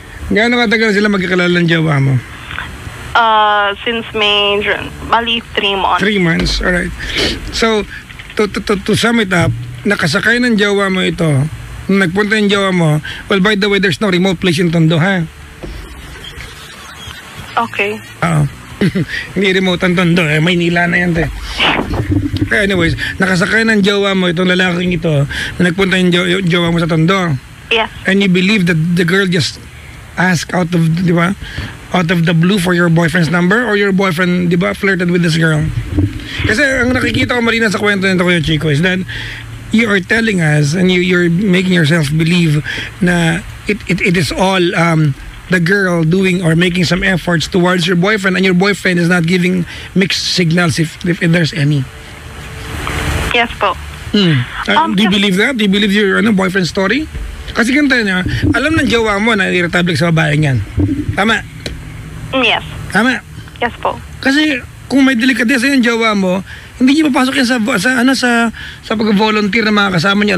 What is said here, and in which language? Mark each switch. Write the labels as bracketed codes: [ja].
[tl] Gaano katagal sila magkakilala ng jowa mo? [en] Since May, bali 3 months. 3 months, alright. So, to sum it up, [tl] nakasakay ng jowa mo [en] ito, nagpunta yung jowa mo, well, by the way, there's no remote place in Tondo, ha? Okay. [tl] Oo. Hindi remote ang Tondo, Maynila na yan, te. Anyways, nakasakay ng jowa mo itong lalaking ito na nagpunta yung jowa mo sa Tondo. [en] Yeah. And you believe that the girl just asked out of the blue for your boyfriend's number, or your boyfriend, [tl] di ba, [en] flirted with this girl? [tl] Kasi ang nakikita ko, [en] Marina, [tl] sa kwento nito, [en] Kuya Chico, is that you are telling us and you're making yourself believe na it is all the girl doing or making some efforts towards your boyfriend, and your boyfriend is not giving mixed signals if there's any. Yes po. Do you believe that? Do you believe your boyfriend's story? [tl] Kasi ganito niya, alam ng jowa mo na irritable sa babae niyan. Tama? [en] Yes. [tl] Tama? [en] Yes po. [tl] Kasi kung may delikadesa yung jowa mo, hindi niya papasok yan sa pag-volunteer na mga kasama niya.